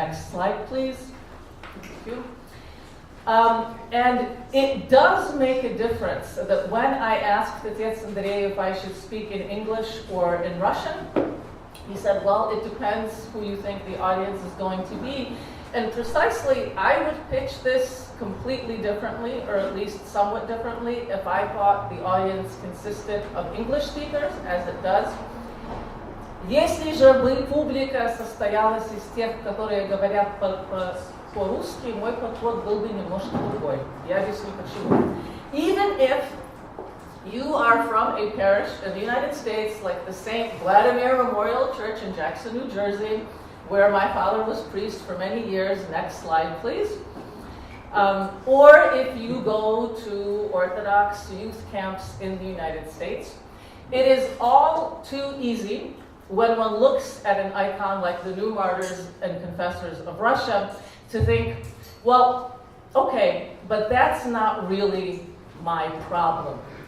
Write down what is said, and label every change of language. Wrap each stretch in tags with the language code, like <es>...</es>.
<en>Next slide, please. Thank you. And it does make a difference that when I asked Otец Andrei if I should speak in English or in Russian, he said, well, it depends who you think the audience is going to be. And precisely, I would pitch this completely differently, or at least somewhat differently, if I thought the audience consisted of English speakers, as it does.</en> <ru>Если же бы публика состоялась из тех, которые говорят по-русски, мой подход был бы немножко другой. Я объясню почему.</ru> <en>Even if you are from a parish in the United States, like the St. Vladimir Memorial Church in Jackson, New Jersey, where my father was priest for many years. Next slide, please. Or if you go to Orthodox youth camps in the United States, it is all too easy when one looks at an icon like the new Martyrs and Confessors of Russia to think, well, okay, but that's not really my problem.</en>